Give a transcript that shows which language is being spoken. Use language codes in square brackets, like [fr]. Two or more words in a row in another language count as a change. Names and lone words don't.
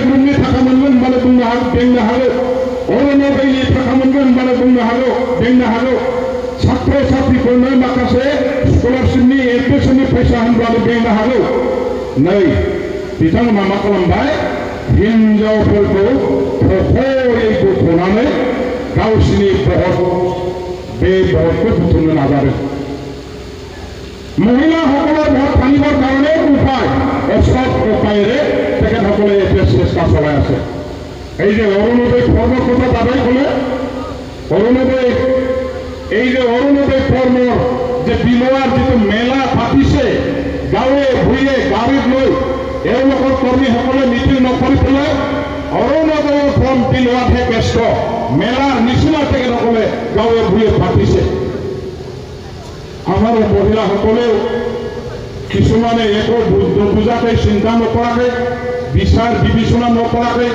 [brx] ग्रुपनि थाखा मोनगोन होनबानो बुंनो हागौ बेंनो हागौ अरुणोदयनि थाखा मोनगोन होनबानो बुंनो हागौ बेंनो हागौ छात्र छात्रीफोरनो माखासे स्कलारशिपनि एडमिशननि फैसा होनब्लानो बेंनो हागौ नै बिथांमोना मा खालामबाय हिनजावफोरखौ थख'यै बुथ'नानै गावसिनि भट बे भटखौ बुथुमनो नाजादों [as] মহিলাসকলৰ ভোট টানিবৰ কাৰণে উপায় অসৎ উপায়েৰে তেখেতসকলে এতিয়া চেষ্টা চলাই আছে এই যে অৰুণোদয় ফৰ্মৰ কথা দাদাই ক'লে অৰুণোদয় এই যে অৰুণোদয় ফৰ্মৰ যে বিলোৱাৰ যিটো মেলা পাতিছে গাঁৱে ভূঞে গাড়ীত লৈ এওঁলোকৰ কৰ্মীসকলে মিটিং নকৰি পেলাই অৰুণোদয়ৰ ফৰ্ম বিলোৱাতহে ব্যস্ত মেলাৰ নিচিনা তেখেতসকলে গাঁৱে ভূঞে পাতিছে আমাৰ মহিলাসকলেও কিছুমানে একো নুবুজাকৈ চিন্তা নকৰাকৈ বিচাৰ বিবেচনা নকৰাকৈ